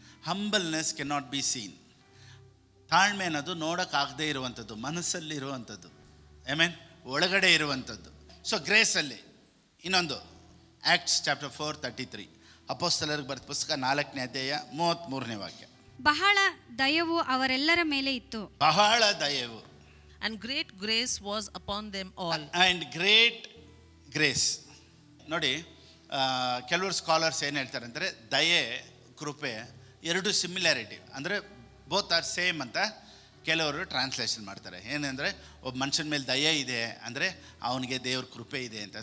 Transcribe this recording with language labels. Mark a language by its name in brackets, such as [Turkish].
[English] Humbleness can not be seen. [Kannada] ತಾಳ್ಮೆ ಅನ್ನೋದು ನೋಡೋಕ್ಕಾಗದೇ ಇರುವಂಥದ್ದು, ಮನಸ್ಸಲ್ಲಿ ಇರುವಂಥದ್ದು. ಆಮೆನ್. ಒಳಗಡೆ ಇರುವಂಥದ್ದು. ಸೊ ಗ್ರೇಸಲ್ಲಿ ಇನ್ನೊಂದು ಆ್ಯಕ್ಟ್ಸ್ ಚಾಪ್ಟರ್ 4:33. ಅಪೊಸ್ತಲರಿಗೆ ಬರೆದ ಪುಸ್ತಕ 4ನೇ ಅಧ್ಯಾಯ 33ನೇ ವಾಕ್ಯ. ಬಹಳ ದಯವು ಅವರೆಲ್ಲರ ಮೇಲೆ ಇತ್ತು. ಬಹಳ ದಯವು. [English] And great grace was upon them all. And great grace. [Kannada] ನೋಡಿ, ಕೆಲವರು ಸ್ಕಾಲರ್ಸ್ ಏನು ಹೇಳ್ತಾರೆ ಅಂದರೆ, ದಯೆ ಕೃಪೆ ಎರಡು ಸಿಮಿಲಾರಿಟಿ ಅಂದರೆ [English] both are same [Kannada] ಅಂತ ಕೆಲವರು ಟ್ರಾನ್ಸ್ಲೇಷನ್ ಮಾಡ್ತಾರೆ. ಏನಂದರೆ, ಒಬ್ಬ ಮನುಷ್ಯನ ಮೇಲೆ ದಯೆ ಇದೆ ಅಂದರೆ ಅವನಿಗೆ ದೇವ್ರ ಕೃಪೆ ಇದೆ ಅಂತ.